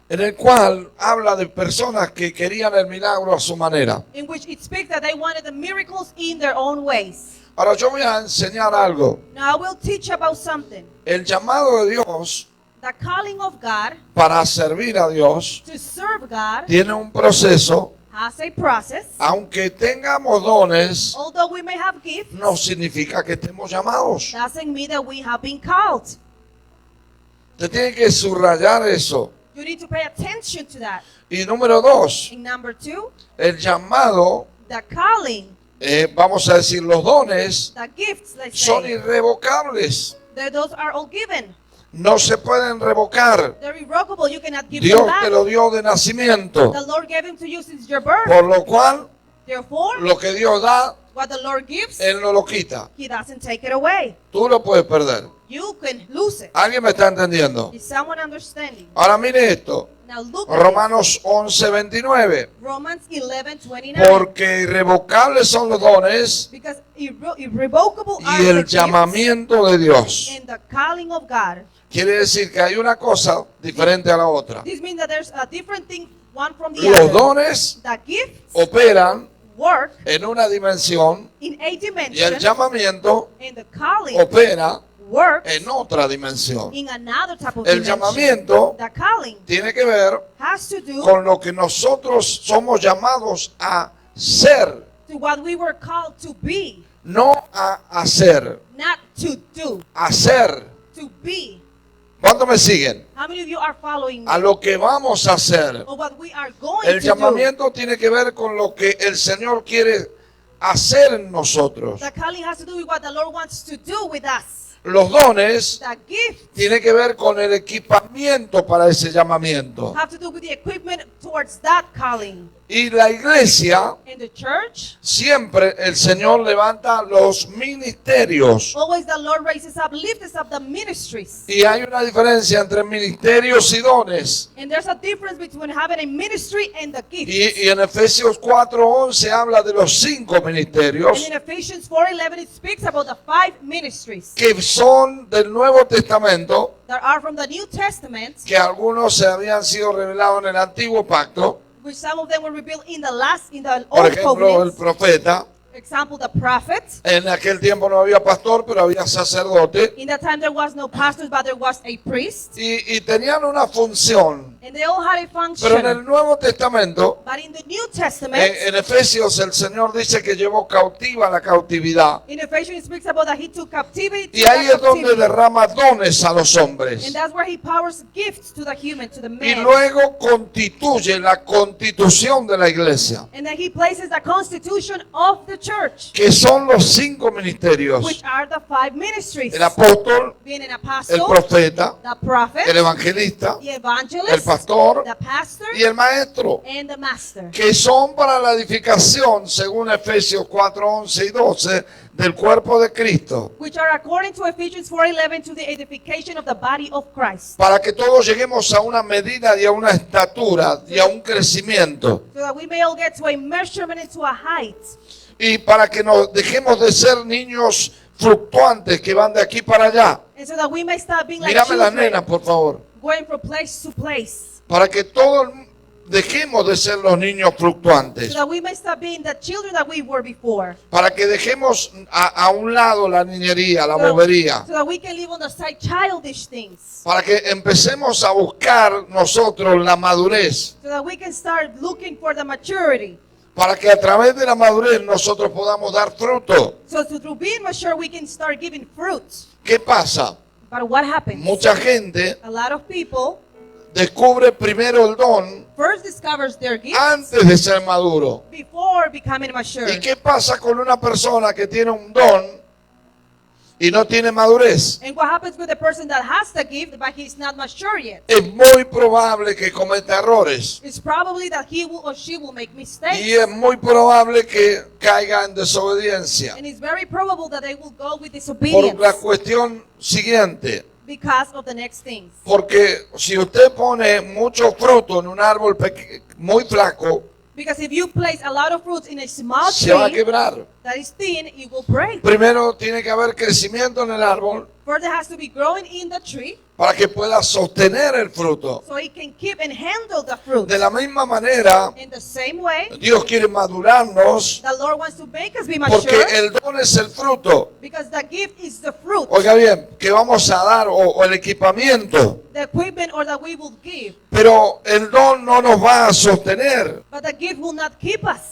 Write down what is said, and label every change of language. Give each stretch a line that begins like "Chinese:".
Spanish: en el cual habla de personas que querían el milagro a su manera.
English: in which it speaks that they wanted the miracles in their own ways.
Spanish: Ahora yo voy a enseñar algo.
English: Now I will teach about something.
Spanish: El llamado de Dios
English: The calling of God
Spanish: para servir a Dios
English: to serve God
Spanish: tiene un proceso.
English: has a process.
Spanish: Aunque tengamos dones,
English: Although we may have gifts,
Spanish: no significa que estemos llamados.
English: doesn't mean that we have been called.
Spanish: Usted tiene que subrayar eso.
English: You need to pay attention to that.
Spanish: Y número dos,
English: And number two,
Spanish: el llamado,
English: the calling,
Spanish: vamos a decir, los dones
English: the gifts, let's
Spanish: son
English: say,
Spanish: irrevocables.
English: those are all given.
Spanish: No se pueden revocar.
English: They're irrevocable. You cannot give
Spanish: Dios
English: them back.
Spanish: te lo dio de nacimiento.
English: The Lord gave them to you since your birth.
Spanish: Por lo cual,
English: Therefore,
Spanish: lo que Dios da,
English: what the Lord gives,
Spanish: Él no lo quita.
English: He doesn't take it away.
Spanish: Tú lo puedes perder.
English: You can lose it.
Spanish: ¿Alguien me está entendiendo?
English: Is someone understanding?
Spanish: Ahora mire esto.
English: Now look at
Spanish: Romanos 11:29.
English: it. Romans 11:29.
Spanish: Porque irrevocables son los dones
English: Because irrevocable are
Spanish: y
English: the
Spanish: el
English: gifts
Spanish: llamamiento de Dios.
English: and the calling of God.
Spanish: Quiere decir que hay una cosa diferente a la otra.
English: This means that there's a different thing one from the
Spanish: Los
English: other.
Spanish: dones
English: The gifts
Spanish: operan
English: work
Spanish: en una dimensión
English: in a
Spanish: y el
English: dimension,
Spanish: llamamiento
English: and the calling
Spanish: opera
English: works
Spanish: en otra dimensión.
English: in another type of
Spanish: El
English: dimension.
Spanish: llamamiento
English: The calling
Spanish: tiene que ver
English: has to do
Spanish: con lo que nosotros somos llamados a ser,
English: to what we were called to be,
Spanish: no a hacer,
English: not to do,
Spanish: a ser.
English: to be.
Spanish: ¿Cuánto me siguen?
English: How many of you are following me?
Spanish: A lo que vamos a hacer.
English: Or what we are going
Spanish: El
English: to do.
Spanish: llamamiento tiene que ver con lo que el Señor quiere hacer en nosotros.
English: The calling has to do with what the Lord wants to do with us.
Spanish: Los dones
English: The gift
Spanish: tiene que ver con el equipamiento para ese llamamiento.
English: have to do with the equipment towards that calling.
Spanish: Y la iglesia,
English: In the church,
Spanish: siempre el Señor levanta los ministerios.
English: always the Lord raises up, lifts up the ministries.
Spanish: Y hay una diferencia entre ministerios y dones.
English: And there's a difference between having a ministry and the gift.
Spanish: Y en Efesios 4:11 habla de los 5
English: And
Spanish: ministerios
English: in Ephesians 4:11 it speaks about the 5 ministries
Spanish: que son del Nuevo Testamento,
English: that are from the New Testament,
Spanish: que algunos se habían sido revelados en el Antiguo Pacto.
English: which some of them were revealed in the
Spanish: Por
English: Old
Spanish: ejemplo, el
English: Covenant.
Spanish: profeta.
English: Example, the prophet.
Spanish: En aquel tiempo no había pastor, pero había sacerdote.
English: In that time there was no pastors, but there was a priest.
Spanish: Y tenían una función.
English: And they all had a function.
Spanish: Pero en el Nuevo Testamento,
English: But in the New Testament,
Spanish: en Efesios, el Señor dice que llevó cautiva la cautividad.
English: in Ephesians it speaks about that he took captivity.
Spanish: Y ahí es donde derrama dones a los hombres.
English: And that's where he powers gifts to the human, to the
Spanish: Y
English: man.
Spanish: luego constituye la constitución de la iglesia,
English: And then he places the constitution of the church,
Spanish: que son los 5 ministerios:
English: which are the 5 ministries.
Spanish: el apóstol,
English: Being an
Spanish: el
English: apostle,
Spanish: profeta,
English: the prophet,
Spanish: el evangelista,
English: the evangelist,
Spanish: el pastor
English: the pastor,
Spanish: y el maestro,
English: and the master.
Spanish: que son para la edificación, según Efesios 4, 11 y 12, del cuerpo de Cristo,
English: Which are according to Ephesians 4:11 to the edification of the body of Christ.
Spanish: para que todos lleguemos a una medida y a una estatura y a un crecimiento,
English: So that we may all get to a measurement and to a height.
Spanish: y para que nos dejemos de ser niños fluctuantes que van de aquí para allá.
English: And so that we may stop being like
Spanish: Mírame las
English: children,
Spanish: nenas, por favor.
English: going from place to place.
Spanish: Para que todos dejemos de ser los niños fluctuantes.
English: So that we may stop being the children that we were before.
Spanish: Para que dejemos a un lado la niñería, la
English: So,
Spanish: bobería.
English: so that we can live on the side childish things.
Spanish: Para que empecemos a buscar nosotros la madurez.
English: So that we can start looking for the maturity.
Spanish: Para que a través de la madurez nosotros podamos dar fruto.
English: So through being mature, we can start giving fruit.
Spanish: ¿Qué pasa?
English: But what happens?
Spanish: Mucha gente
English: A lot of people
Spanish: descubre primero el don
English: first discovers their gifts
Spanish: antes de ser maduro.
English: before becoming mature.
Spanish: ¿Y qué pasa con una persona que tiene un don y no tiene madurez?
English: And what happens with the person that has the gift but he's not mature yet?
Spanish: Es muy probable que cometa errores.
English: It's probably that he will or she will make mistakes.
Spanish: Y es muy probable que caiga en desobediencia.
English: And it's very probable that they will go with
Spanish: Por
English: disobedience
Spanish: la cuestión siguiente.
English: because of the next things.
Spanish: Porque si usted pone mucho fruto en un árbol muy flaco,
English: Because if you place a lot of fruits in a small
Spanish: se va a
English: tree
Spanish: quebrar.
English: that is thin, it will break.
Spanish: Primero tiene que haber crecimiento en el árbol
English: First, it has to be growing in the tree
Spanish: para que pueda sostener el fruto.
English: so it can keep and handle the fruit.
Spanish: De la misma manera,
English: In the same way,
Spanish: Dios quiere madurarnos
English: the Lord wants to make us be
Spanish: porque
English: mature
Spanish: el don es el fruto.
English: because the gift is the fruit,
Spanish: Oiga bien, que vamos a dar o el equipamiento,
English: the equipment or that we will give.
Spanish: pero el don no nos va a sostener.
English: But the gift will not keep us.